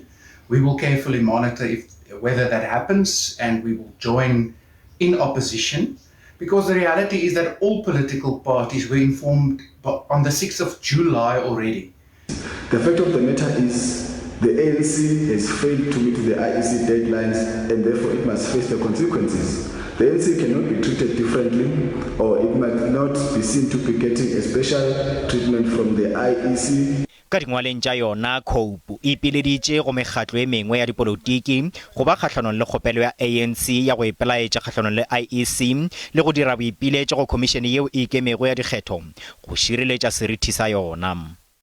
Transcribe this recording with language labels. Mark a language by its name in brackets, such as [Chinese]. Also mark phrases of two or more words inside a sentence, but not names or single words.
[English] We will carefully monitor whether that happens, and we will join in opposition, because the reality is that all political parties were informed on the 6th of July already. The fact of the matter is the ANC has failed to meet the IEC deadlines, and therefore it must face the consequences. The ANC cannot be treated differently, or it might not be seen to be getting a special treatment from the IEC. [Northern Sotho] Ka dingwaleng tša yona COPE e ipileditše go mekgatlo e mengwe ya dipolotiki go ba kgahlano le kgopelo ya ANC ya go ipelaetša kgahlano le IEC le go dira boipiletšo go khomišene yeo e ikemego ya dikgetho go šireletša serithi sa yona.